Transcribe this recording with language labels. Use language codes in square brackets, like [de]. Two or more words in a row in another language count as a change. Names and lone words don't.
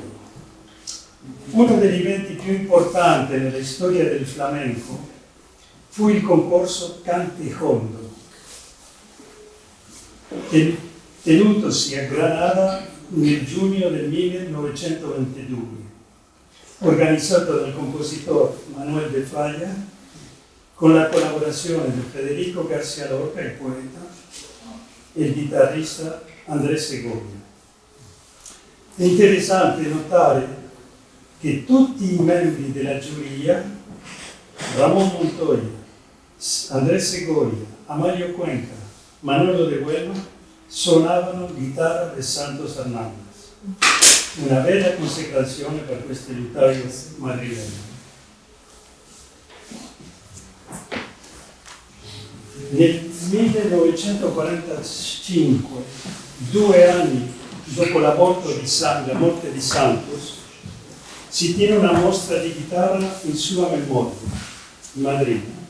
[it] Uno degli eventi più importanti nella storia del flamenco fu il concorso Cantejondo, tenutosi a Granada nel giugno del 1922, organizzato dal compositore Manuel de Falla con la collaborazione di Federico García Lorca, il poeta, e il chitarrista Andrés Segovia. È interessante notare che tutti i membri della giuria, Ramón Montoya, Andrés Segovia, Amalio Cuenca, Manolo de Huelva, suonavano chitarra di Santos Hernández. Una vera consacrazione per questo liutaio madrilegno. Nel 1945, 2 anni dopo la morte di Santos, si tiene una mostra di chitarra in sua memoria, in Madrid.